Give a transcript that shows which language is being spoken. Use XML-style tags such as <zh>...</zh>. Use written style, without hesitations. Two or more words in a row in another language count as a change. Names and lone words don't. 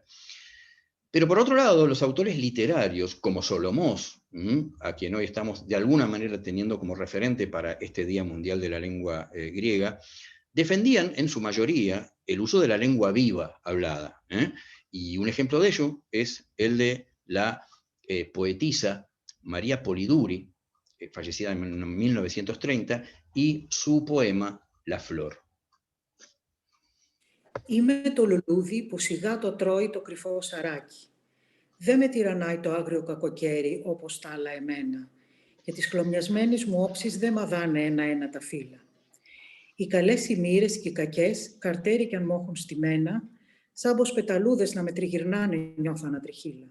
<es>Pero por otro lado, los autores literarios, como Solomós, a quien hoy estamos de alguna manera teniendo como referente para este Día Mundial de la Lengua Griega, defendían en su mayoría el uso de la lengua viva hablada. Y un ejemplo de ello es el de la poetisa María Polidori, fallecida en 1930, y su poema La Flor.</es> <el>Είμαι το λουλούδι που σιγά το τρώει το κρυφό σαράκι. Δεν με τυραννάει το άγριο κακοκαίρι όπως τα άλλα εμένα, και τις χλωμιασμένες μου όψεις δεν μαδάνε ένα-ένα τα φύλλα. Οι καλές οι μοίρες και οι κακές, καρτέρι κι αν μ' έχουν στημένα, σαν πως πεταλούδες να με τριγυρνάνε νιώθω ανατριχύλα.</el>